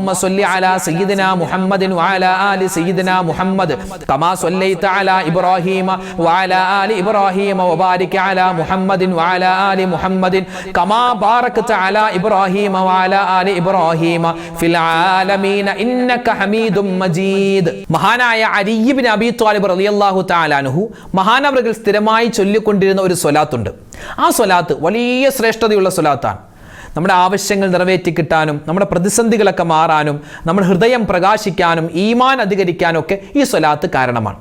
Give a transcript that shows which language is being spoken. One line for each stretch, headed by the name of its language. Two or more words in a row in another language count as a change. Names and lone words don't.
Arabic: صل على سيدنا محمد وعلى آل سيدنا محمد كما صليت على إبراهيم وعلى آل إبراهيم وبارك على محمد وعلى آل محمد كما باركت على إبراهيم وعلى آل إبراهيم في العالمين إنك حميد مجيد
Malayalam: മഹാനായ അലി ഇബ്നു അബീ ത്വാലിബ്
Arabic: رضي الله تعالى عنه
Malayalam: മഹാനവറുകൾ സ്ഥിരമായി ചൊല്ലിക്കൊണ്ടിരുന്ന ഒരു സ്വലാത്തുണ്ട്. ആ സ്വലാത്ത് വലിയ ശ്രേഷ്ഠതയുള്ള സ്വലാത്താണ്. നമ്മുടെ ആവശ്യങ്ങൾ നിറവേറ്റി കിട്ടാനും നമ്മുടെ പ്രതിസന്ധികളൊക്കെ മാറാനും നമ്മുടെ ഹൃദയം പ്രകാശിക്കാനും ഈമാൻ അധികരിക്കാനും ഒക്കെ ഈ സ്വലാത്ത് കാരണമാണ്.